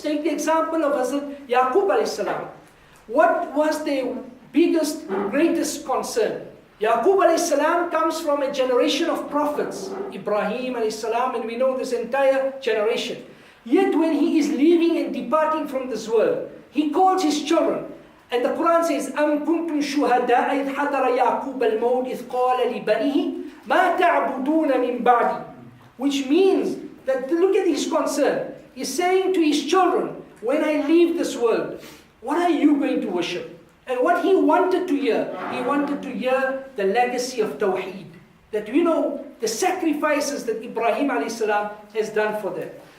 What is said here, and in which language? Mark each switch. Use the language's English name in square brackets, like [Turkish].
[English] Take the example of Hazrat Yaqub alayhi salam. What was their biggest, greatest concern? Yaqub alayhi salam comes from a generation of prophets, Ibrahim alayhi salam, and we know this entire generation. Yet when he is leaving and departing from this world, he calls his children. And the Quran says, [Arabic] أَمْ كُنْتُمْ شُهَدَاءَ إِذْ حَضَرَ يَعْقُوبَ الْمَوْتِ إِذْ قَالَ لِبَنِيهِ مَا تَعْبُدُونَ مِنْ بَعْدِي. [English] Which means that, look at his concern. He's saying to his children, when I leave this world, what are you going to worship? And what he wanted to hear, he wanted to hear the legacy of Tawheed. That we know the sacrifices that Ibrahim alayhi salam has done for them.